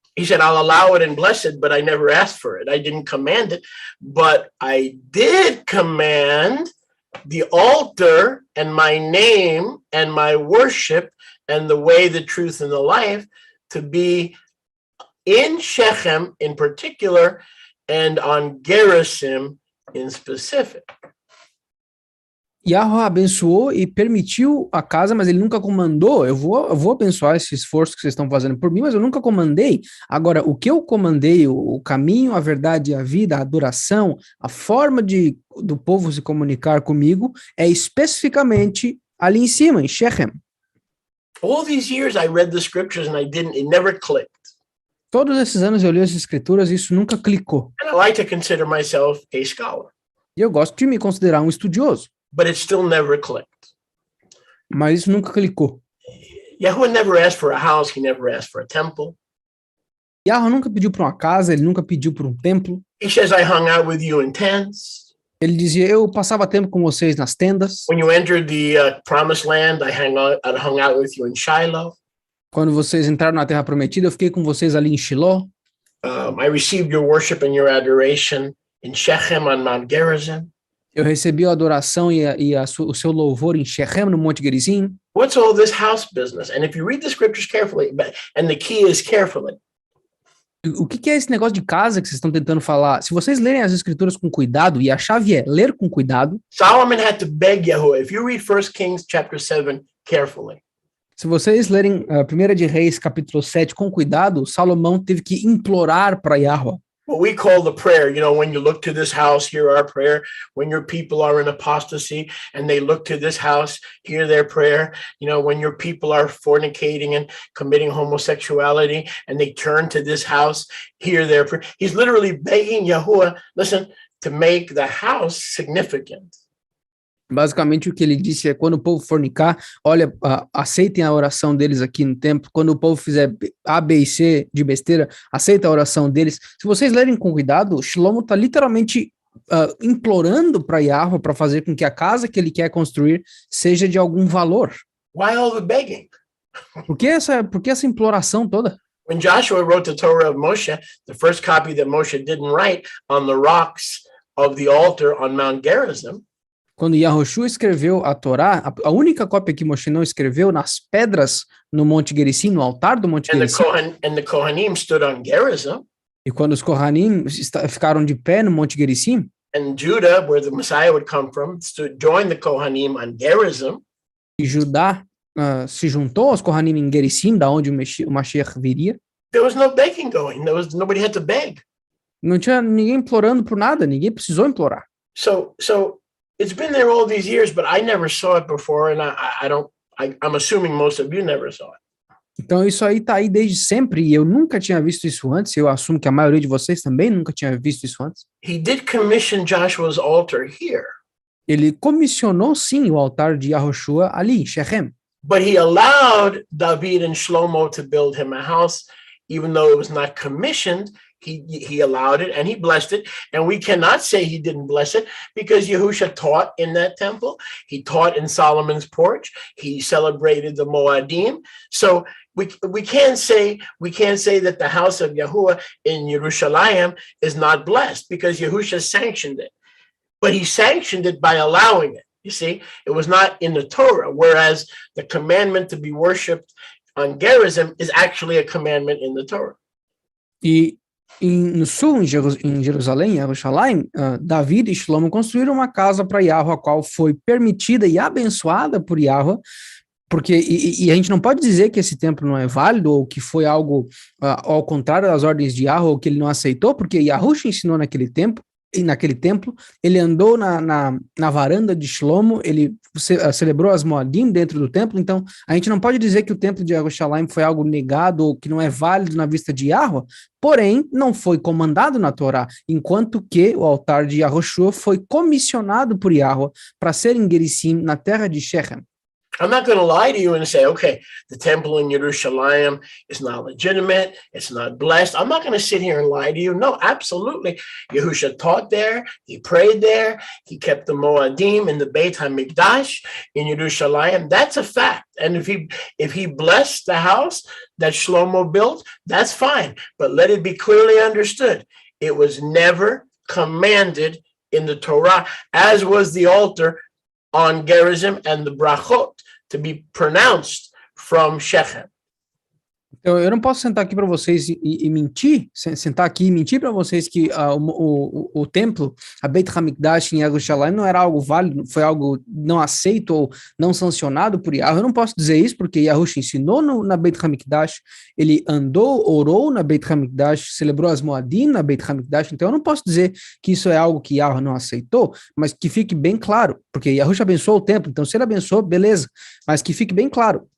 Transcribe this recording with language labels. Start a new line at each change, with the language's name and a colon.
English: He said, I'll allow it and bless it, but I never asked for it. I didn't command it, but I did command the altar and my name and my worship and the way, the truth, and the life to be in Shechem in particular and on Gerizim in specific.
Portuguese: Yahweh abençoou e permitiu a casa, mas ele nunca comandou. Eu vou abençoar esse esforço que vocês estão fazendo por mim, mas eu nunca comandei. Agora, o que eu comandei, o caminho, a verdade, a vida, a adoração, a forma do povo se comunicar comigo é especificamente ali em cima, em Shechem.
English: All these years I read the scriptures and it never clicked.
Portuguese: Todos esses anos eu li as escrituras e isso nunca clicou.
English: And I like to consider myself a scholar.
Portuguese: E eu gosto de me considerar um estudioso.
English: But it still never clicked.
Portuguese: Mas isso nunca clicou.
English: Yahuwah never asked for a house. He never asked for a temple.
Portuguese: Yahweh nunca pediu por uma casa, ele nunca pediu por um templo.
English: He says, I hung out with you in tents.
Portuguese: Ele dizia, eu passava tempo com vocês nas tendas.
English: When you entered the promised land, I hung out with you in Shiloh.
Portuguese: Quando vocês entraram na Terra Prometida, eu fiquei com vocês ali em Shiloh.
English: I received your worship and your adoration in Shechem on Mount Gerizim.
Portuguese: Eu recebi a adoração o seu louvor em Shechem, no Monte Gerizim.
English: What's all this house business? And if you read the scriptures carefully, and the key is carefully.
Portuguese: O que é esse negócio de casa que vocês estão tentando falar? Se vocês lerem as escrituras com cuidado, e a chave é ler com cuidado.
English: Solomon had to beg Yahuwah. If you read 1 Kings chapter 7 carefully.
Portuguese: Se vocês lerem 1 de Reis, capítulo 7, com cuidado, Salomão teve que implorar para Yahweh.
English: What we call the prayer, when you look to this house, hear our prayer. When your people are in apostasy and they look to this house, hear their prayer. When your people are fornicating and committing homosexuality and they turn to this house, hear their prayer. He's literally begging Yahuwah, listen, to make the house significant.
Portuguese: Basicamente o que ele disse é, quando o povo fornicar, olha, aceitem a oração deles aqui no templo. Quando o povo fizer A, B e C de besteira, aceita a oração deles. Se vocês lerem com cuidado, Shlomo está literalmente implorando para Yahweh para fazer com que a casa que ele quer construir seja de algum valor.
English: Why all the begging?
Portuguese: Por que essa imploração toda?
English: When Joshua wrote the Torah of Moshe, the first copy that Moshe didn't write on the rocks of the altar on Mount Gerizim,
Portuguese: quando Yahushua escreveu a Torá, a única cópia que Moshe não escreveu nas pedras no Monte Gerizim, no altar do Monte Gerizim.
English: And the Kohanim stood on Gerizim.
Portuguese: E quando os Kohanim ficaram de pé no Monte Gerizim.
English: And Judah, where the Messiah would come from, joined the Kohanim on Gerizim.
Portuguese: E Judá se juntou aos Kohanim em Gerizim, da onde o Mashiach viria.
English: There was no begging going. Nobody had to beg.
Portuguese: Não tinha ninguém implorando por nada. Ninguém precisou implorar.
English: So it's been there all these years, but I never saw it before, and I'm assuming most of you never saw it.
Portuguese: Então isso aí tá aí desde sempre, e eu nunca tinha visto isso antes, eu assumo que a maioria de vocês também nunca tinha visto isso antes.
English: He did commission Joshua's altar here.
Portuguese: Ele comissionou sim o altar de Yahushua ali, em Shechem.
English: But he allowed David and Shlomo to build him a house, even though it was not commissioned. He allowed it and he blessed it. And we cannot say he didn't bless it because Yahusha taught in that temple. He taught in Solomon's porch. He celebrated the Moadim. So we can't say that the house of Yahuwah in Yerushalayim is not blessed because Yahusha sanctioned it. But he sanctioned it by allowing it. You see, it was not in the Torah, whereas the commandment to be worshipped on Gerizim is actually a commandment in the Torah.
Portuguese: No sul, em Jerusalém, em Jerusalém, David e Shlomo construíram uma casa para Yahweh, a qual foi permitida e abençoada por Yahweh, porque a gente não pode dizer que esse templo não é válido, ou que foi algo ao contrário das ordens de Yahweh, ou que ele não aceitou, porque Yahushua ensinou naquele templo, ele andou na varanda de Shlomo, ele celebrou as Moadim dentro do templo, então a gente não pode dizer que o templo de Yerushalayim foi algo negado ou que não é válido na vista de Yahweh, porém não foi comandado na Torá, enquanto que o altar de Yahushua foi comissionado por Yahweh para ser em Gerizim, na terra de Shechem.
English: I'm not going to lie to you and say, okay, the temple in Yerushalayim is not legitimate, it's not blessed. I'm not going to sit here and lie to you. No, absolutely. Yahusha taught there, he prayed there, he kept the Moadim in the Beit HaMikdash in Yerushalayim. That's a fact. And if he blessed the house that Shlomo built, that's fine. But let it be clearly understood. It was never commanded in the Torah, as was the altar on Gerizim and the brachot to be pronounced from Shechem.
Portuguese: Então, eu não posso sentar aqui para vocês e mentir, sentar aqui e mentir para vocês que o templo, a Beit HaMikdash em Yerushalayim não era algo válido, foi algo não aceito ou não sancionado por Yahweh. Eu não posso dizer isso porque Yahushua ensinou na Beit HaMikdash, ele andou, orou na Beit HaMikdash, celebrou as Moadim na Beit HaMikdash, então eu não posso dizer que isso é algo que Yahweh não aceitou, mas que fique bem claro, porque Yahushua abençoou o templo, então se ele abençoou, beleza, mas que fique bem claro.